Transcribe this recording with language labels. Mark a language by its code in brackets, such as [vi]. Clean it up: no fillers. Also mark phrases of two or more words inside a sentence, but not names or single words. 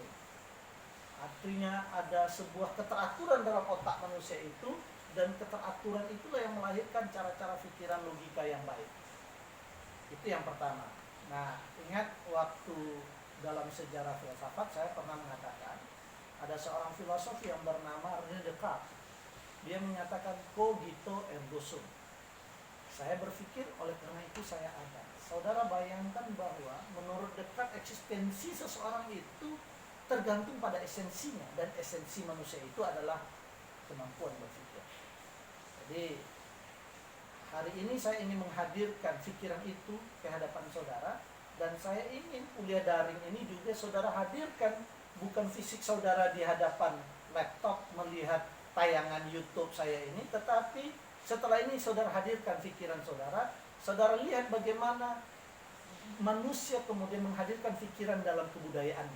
[id] Artinya ada sebuah keteraturan dalam otak manusia itu, dan keteraturan itulah yang melahirkan cara-cara pikiran logika yang baik. Itu yang pertama. Nah, ingat waktu dalam sejarah filsafat saya pernah mengatakan ada seorang filosof yang bernama René Descartes. [la] Dia menyatakan cogito ergo sum. [id] Saya berpikir, oleh karena itu saya ada. Saudara bayangkan bahwa menurut Descartes eksistensi seseorang itu tergantung pada esensinya, dan esensi manusia itu adalah kemampuan berpikir. Jadi hari ini saya ingin menghadirkan pikiran itu ke hadapan saudara, dan saya ingin kuliah daring ini juga saudara hadirkan, bukan fisik saudara di hadapan laptop melihat tayangan YouTube saya ini, tetapi setelah ini saudara hadirkan pikiran saudara, saudara lihat bagaimana manusia kemudian menghadirkan pikiran dalam kebudayaannya.